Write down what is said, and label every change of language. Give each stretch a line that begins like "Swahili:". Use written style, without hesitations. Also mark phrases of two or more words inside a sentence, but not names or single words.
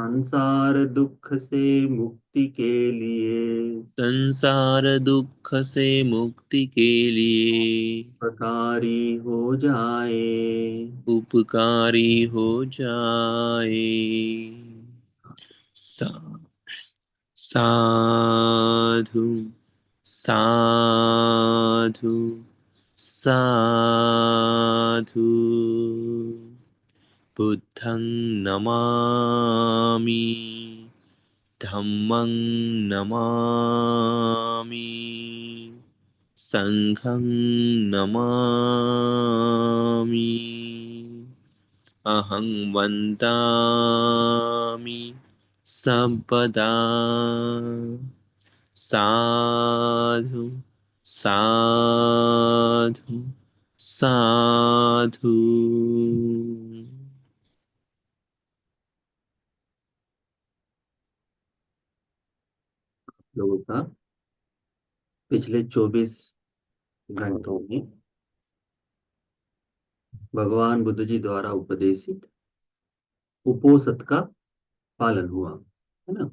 Hindi: संसार दुख से मुक्ति के लिए, संसार दुख से मुक्ति के लिए प्रकारी हो जाए। उपकारी हो जाए।
Pali: सा साधु साधु साधु। बुद्धं नमामि। धम्मं नमामि। संघं नमामि। अहं वन्दामि सम्पदा। साधु साधु साधु।
Hindi: लोगों का पिछले 24 घंटों में भगवान बुद्ध जी द्वारा उपदेशित उपोसत का पालन हुआ, है ना।